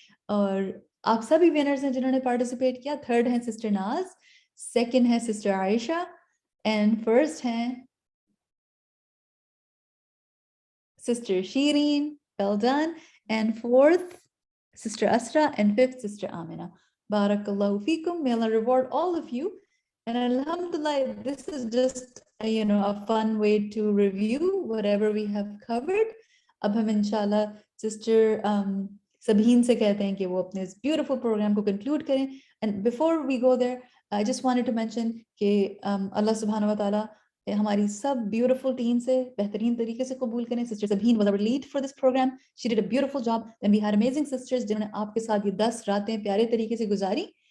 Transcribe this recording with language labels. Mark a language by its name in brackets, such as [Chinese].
[Hindi] और आप सभी विनर्स हैं जिन्होंने पार्टिसिपेट किया। थर्ड है सिस्टर नाज, सेकंड है सिस्टर आयशा, एंड फर्स्ट हैं sister Shireen, [English] well done, and fourth Sister Asra, and fifth Sister Amina. [Arabic] Barakallahu feekum. [English] May Allah reward all of you. And alhamdulillah, this is just a fun way to review whatever we have covered. [Hindi] अब हम इंशाल्लाह sister सबहीन से कहते हैं कि वो अपने इस beautiful program को conclude करें. [English] And before we go there, I just wanted to mention [Hindi] कि अल्लाह सुब्हानहू व तआला हमारी सब ब्यूटीफुल टीम से बेहतरीन तरीके से कबूल करें। [English] Sister Sabeen was our lead for this programme, she did a beautiful job. Then we had amazing sisters [Hindi] जिन्होंने आपके साथ ये 10 रातें प्यारे तरीके से गुजारी।